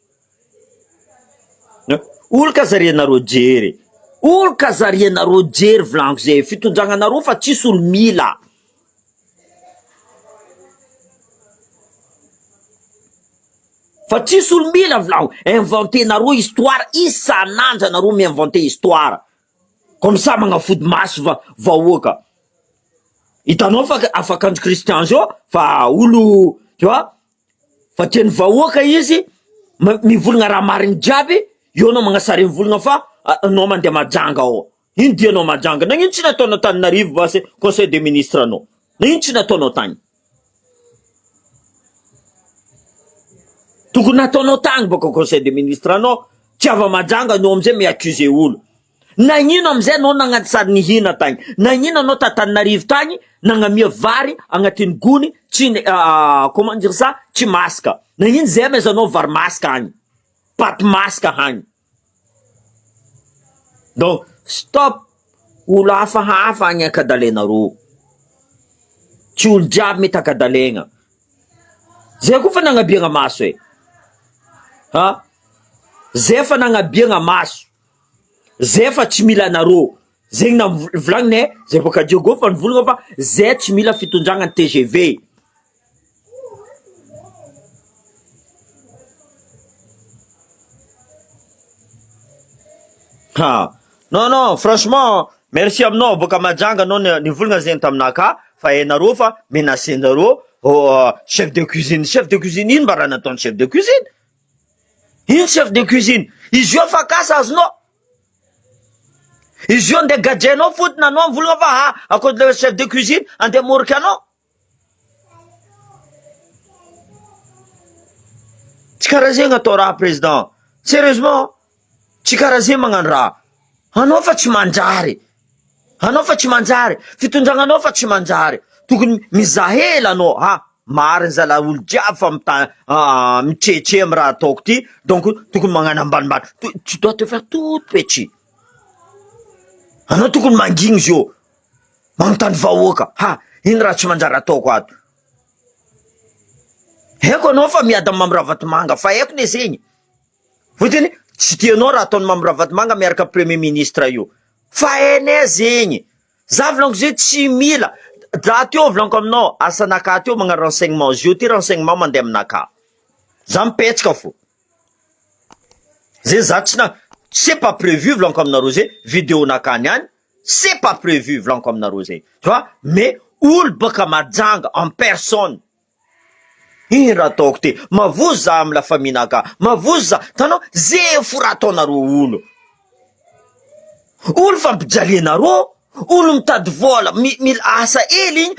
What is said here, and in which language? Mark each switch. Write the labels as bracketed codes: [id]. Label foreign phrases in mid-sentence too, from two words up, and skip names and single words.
[mg] Olo kazarianareo jery. Olo kazarianareo jery volaniko zay, fitondragnanareo fa tsisy olo mila. Fa tsisy olo mila volagno, inventenareo histoire, isan'andro anareo [fr] mi-inventer histoire. Comme ça [mg] magnafody maso vahoaka. Hitanao fa afaka andro Christian zao, fa olo, [fr] tu vois, [mg] fa tiany vahoaka izy, mivolagna raha mariny jiaby, io anao magnasary mivolagna fa anao mandeha majanga ao. Ino dia anao majanga? Nagnino tsy nataonao Antananarivo basy [fr] conseil des ministres [mg] anao? Nagnino tsy nataonao tany? Tokony nataonao tany baka [fr] conseil des ministres [mg] anao, tsy ava majanga anao amizay mi-accuser olo. Nagnino amizay anao nagnantsary nihina tany? Nagnino anao Antananarivo tany nagnamia vary agnatin'ny gony tsy [fr] comment dire ça, [mg] tsy masaka? Nagnino zay amezanao vary masaka agny, paty masaka agny? Donc stop, olo hafahafa agny akadalenareo, tsy olo jiaby mety akadalegna. Zay koa fa nagnabiagna maso e. Ha? Zay fa nagnabiagna maso. Zay fa tsy mila anareo. Zegny na volagniny zay boka Diogo fa nivolagna fa zay tsy mila fitondragnany TGV. Ha. [fr] Non, franchement, merci [mg] aminao boka majanga anao nivolagna zegny taminaka fa hainareo fa menacenareo [fr] chef de cuisine. Chef de cuisine [mg] ino mba raha nataony [fr] chef de cuisine? [mg] Ino [fr] chef de cuisine? [mg] Izy io fakasa azonao. Izy io andeha gadrainao fotony anao mivolagna fa akory [fr] le chef de cuisine [mg] andeha moriky anao. Tsy karaha zegny atao raha président. Sérieusement, tsy karaha zegny magnano raha. Anao fa tsy manjary. Anao fa tsy manjary. Fitondragnanao fa tsy manjary. Tokony mizahela anao. Mariny zala olo jiaby fa mitretre amy raha ataoko ty. Donc tokony magnano ambanimbany. [fr] Tu dois te faire tout petit. [mg] Anao tokony mangigny zio. Manontany vahoaka. Ino raha tsy manjary ataoko ato? Haiko anao fa miada mamiravatomanga fa haiko ne zegny. Fotony tsy tianao raha ataony mamiravatomanga miaraka premier ministre io. Fa hainay zegny. Za volaniko zay tsy mila. Za teo volaniko aminao, asanaka teo magnano renseignement. Zio ty renseignement mandeha aminaka. Za mipetsaka fo. Zay za tsy [fr] c'est pas prévu [mg] volaniko aminareo zay. Vidéo nakany any. [fr] C'est pas prévu [mg] volaniko aminareo zay. [fr] Tu vois? [mg] Mais olo baka majanga [fr] en personne. [mg] Ino raha ataoko ty? Mavozo za amy [fr] la famille [mg] naka. Mavozo za. Tanao, zay fo raha ataonareo olo. Olo fampijalianareo. Olo mitady vola. Mila asa hely igny.